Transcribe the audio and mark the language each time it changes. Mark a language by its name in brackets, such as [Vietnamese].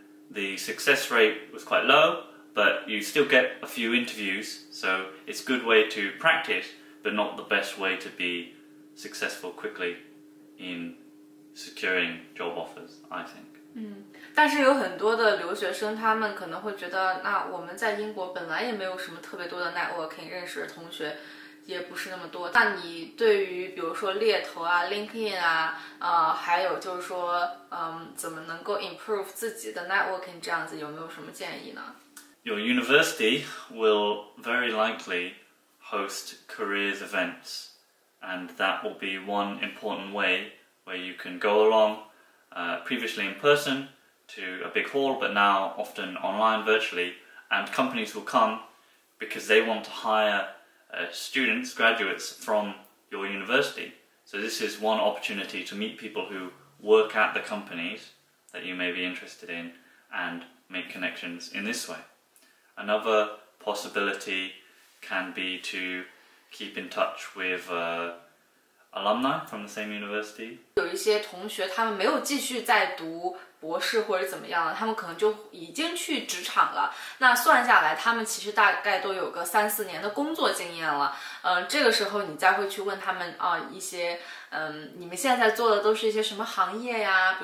[English] The success rate was quite low, but you still get a few interviews, so it's a good way to practice, but not the best way to be successful quickly in securing job offers, I think. [Chinese] 但是有很多的留学生，他们可能会觉得，那我们在英国本来也没有什么特别多的 networking， 认识的同学也不是那么多。那你对于比如说猎头啊、LinkedIn 啊，还有就是说，怎么能够 improve 自己的 networking 这样子，有没有什么建议呢？ [English] Your university will very likely host careers events, and that will be one important way where you can go along, previously in person to a big hall, but now often online virtually, and companies will come because they want to hire students, graduates from your university. So this is one opportunity to meet people who work at the companies that you may be interested in and make connections in this way. Another possibility can be to keep in touch with alumni from the same university. [Chinese] 有一些同学他们没有继续在读博士或者怎么样了，他们可能就已经去职场了。那算下来，他们其实大概都有个3-4年的工作经验了。这个时候你再会去问他们一些你们现在做的都是一些什么行业呀？